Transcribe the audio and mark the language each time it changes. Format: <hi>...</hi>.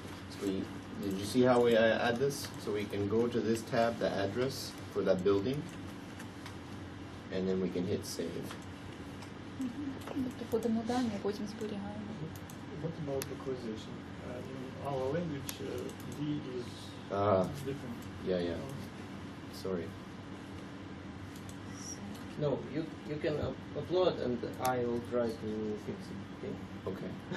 <en>So did you see how we add this? So we can go to this tab, the address for that building, and then we can hit save.</en> <uk>Тобто вводимо дані, а потім зберігаємо.</uk> <en>What about localization? In our language, D is different. Yeah. Sorry. No, you can upload and I will try to fix it. Okay. Okay.</en>